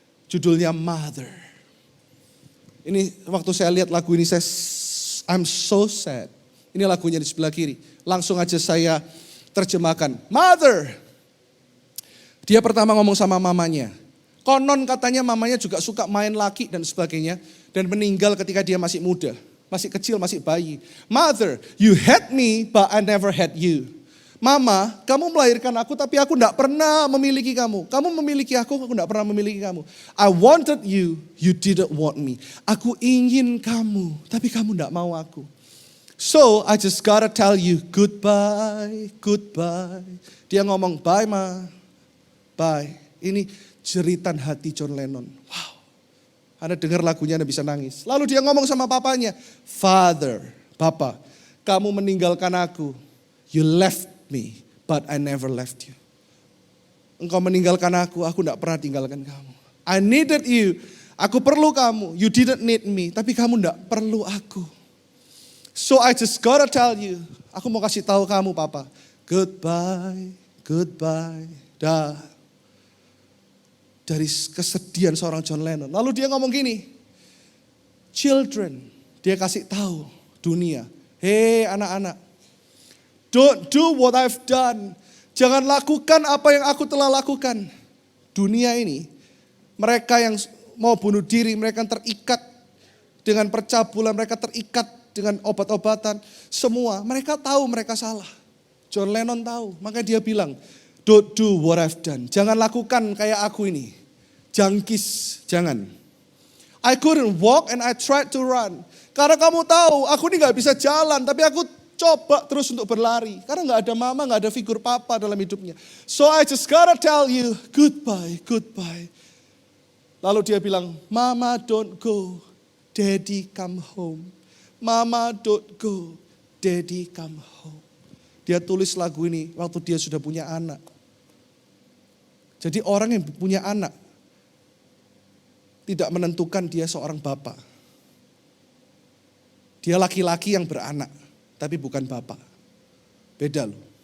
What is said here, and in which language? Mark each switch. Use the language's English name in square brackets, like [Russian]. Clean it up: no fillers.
[Indonesian] Judulnya Mother. Ini waktu saya lihat lagu ini, [English] I'm so sad. [Indonesian] Ini lagunya di sebelah kiri. Langsung aja saya terjemahkan. Mother, Dia pertama ngomong sama mamanya. Konon katanya mamanya juga suka main laki dan sebagainya. Dan meninggal ketika dia masih muda. Masih kecil, masih bayi. [English] Mother, you had me but I never had you. [Indonesian] Mama, kamu melahirkan aku tapi aku tidak pernah memiliki kamu. Kamu memiliki aku tidak pernah memiliki kamu. [English] I wanted you, you didn't want me. [Indonesian] Aku ingin kamu, tapi kamu tidak mau aku. [English] So I just gotta tell you goodbye, goodbye. [Indonesian] Dia ngomong bye ma, bye. Ini jeritan hati John Lennon. Wow. Anda dengar lagunya Anda bisa nangis. Lalu dia ngomong sama papanya, Father, Papa, kamu meninggalkan aku. [English] You left me, but I never left you. [Indonesian] Engkau meninggalkan aku tidak pernah tinggalkan kamu. [English] I needed you, [Indonesian] aku perlu kamu. [English] You didn't need me, [Indonesian] tapi kamu tidak perlu aku. [English] So I just gotta tell you, [Indonesian] aku mau kasih tahu kamu Papa, [English] goodbye, goodbye, dah. [Indonesian] Dari kesedihan seorang John Lennon. Lalu dia ngomong gini, children, dia kasih tahu dunia, hey anak-anak, [English] don't do what I've done. [Indonesian] Jangan lakukan apa yang aku telah lakukan. Dunia ini, mereka yang mau bunuh diri, mereka yang terikat dengan percabulan, mereka terikat dengan obat-obatan, semua. Mereka tahu mereka salah. John Lennon tahu, makanya dia bilang, [English] don't do what I've done. [Indonesian] Jangan lakukan kayak aku ini. Jangkis, jangan. [English] I couldn't walk and I tried to run. [Indonesian] Karena kamu tahu, aku ini gak bisa jalan, tapi aku coba terus untuk berlari. Karena gak ada mama, gak ada figur papa dalam hidupnya. [English] So I just gotta tell you, goodbye, goodbye. [Indonesian] Lalu dia bilang, [English] Mama don't go, Daddy come home. Mama don't go, Daddy come home. [Indonesian] Dia tulis lagu ini waktu dia sudah punya anak. Jadi orang yang punya anak tidak menentukan dia seorang bapak. Dia laki-laki yang beranak, tapi bukan bapak. Beda loh.